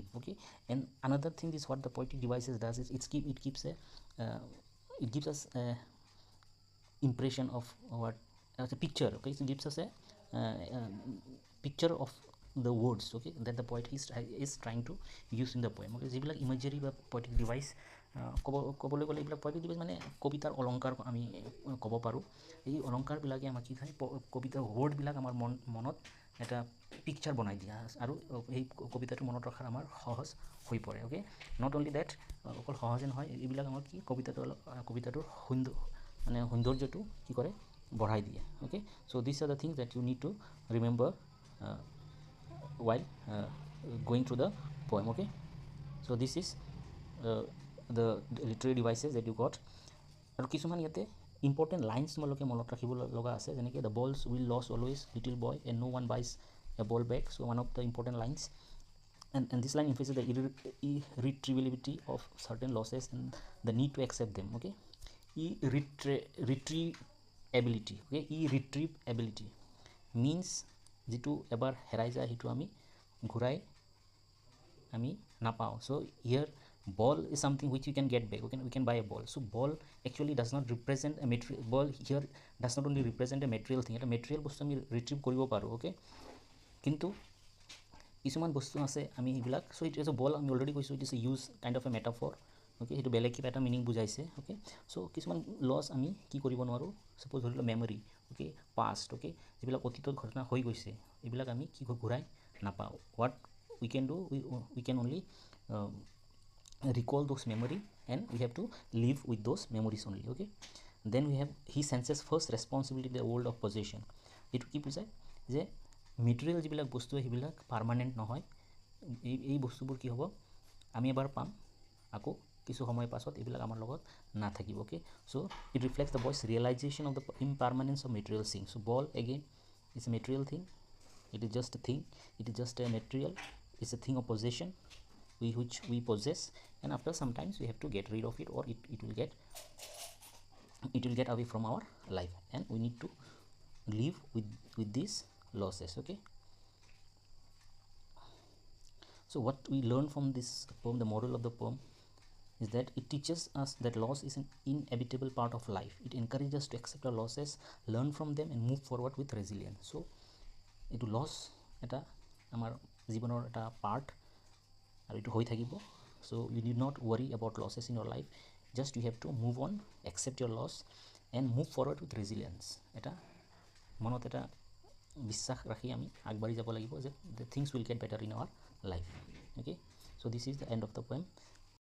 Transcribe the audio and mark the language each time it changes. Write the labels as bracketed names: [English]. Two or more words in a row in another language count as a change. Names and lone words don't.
[English] Okay, and another thing is what the poetic devices does is it gives us a impression of what as a picture. Okay, so it gives us a picture of the words okay that the poet is trying to use in the poem. [Assamese] Okay, যিবিলাক imagery বা [English] poetic device [Assamese] ক'বলৈ গ'লে এইবিলাক [English] poetic device [Assamese] মানে কবিতাৰ অলংকাৰ আমি ক'ব পাৰোঁ। এই অলংকাৰবিলাকে আমাক কি হয় কবিতাৰ ৱৰ্ডবিলাক আমাৰ মনত এটা পিকচাৰ বনাই দিয়া আৰু এই কবিতাটো মনত ৰখাৰ আমাৰ সহজ হৈ পৰে। অ'কে, [English] not only that [Assamese] অকল সহজে নহয়, এইবিলাক আমাৰ কি কবিতাটোৰ সৌন্দৰ্যটো কি কৰে বঢ়াই দিয়ে। [English] Okay, so these are the things that you need to remember while going through the poem. Okay, so this is the literary devices that you got. [Assamese] আৰু কিছুমান ইয়াতে [English] important lines [Assamese] তোমালোকে মনত ৰাখিব লগা আছে, যেনেকৈ [English] the balls will lose always little boy and no one buys a ball back. So one of the important lines, and this line emphasizes the irretrievability of certain losses and the need to accept them. Okay, irretrievability. Okay, irretrievability means [Assamese] যিটো এবাৰ হেৰাই যায় সেইটো আমি ঘূৰাই আমি নাপাওঁ। [English] So here ball is something which you can get back. We can buy a ball. So ball actually does not represent a material. Ball here does not only represent a material thing. [Assamese] এটা material বস্তু আমি retrieve কৰিব পাৰোঁ। Okay, কিন্তু কিছুমান বস্তু আছে আমি এইবিলাক, [English] so it is a ball, [Assamese] আমি অলৰেডি কৈছোঁ, [English] it is a use kind of a metaphor. [Assamese] Okay, সেইটো বেলেগ কিবা এটা মিনিং বুজাইছে। [English] Okay, so [Assamese] কিছুমান লছ আমি কি কৰিব নোৱাৰোঁ, suppose ধৰি লওক [English] memory, okay, past, okay, [Assamese] যিবিলাক অতীতত ঘটনা হৈ গৈছে এইবিলাক আমি কি ঘূৰাই নাপাওঁ। [English] what we can do, we can only recall those memory and we have to live with those memories only. Okay, then we have he senses first responsibility in the world of possession. [Assamese] এইটো কি বুজায় যে মেটেৰিয়েল যিবিলাক বস্তু সেইবিলাক পাৰ্মানেণ্ট নহয়, এই বস্তুবোৰ কি হ'ব আমি এবাৰ পাম, আকৌ কিছু সময় পাছত এইবিলাক আমাৰ লগত নাথাকিব। [English] Okay, so it reflects the boy's realization of the impermanence of material things. So ball again is a material thing, it is just a thing, it is just a material, it's a thing of possession which we possess, and after sometimes we have to get rid of it, or it will get away from our life, and we need to live with these losses. Okay, so what we learn from this poem, the moral of the poem is that it teaches us that loss is an inevitable part of life. It encourages us to accept our losses, learn from them and move forward with resilience. [Assamese] So এইটো লছ এটা আমাৰ জীৱনৰ এটা পাৰ্ট আৰু এইটো হৈ থাকিব। [English] So you need not worry about losses in your life, just you have to move on, accept your loss and move forward with resilience. [Assamese] এটা মনত এটা বিশ্বাস ৰাখি আমি আগবাঢ়ি যাব লাগিব যে [English] the things will get better in our life. Okay, so this is the end of the poem.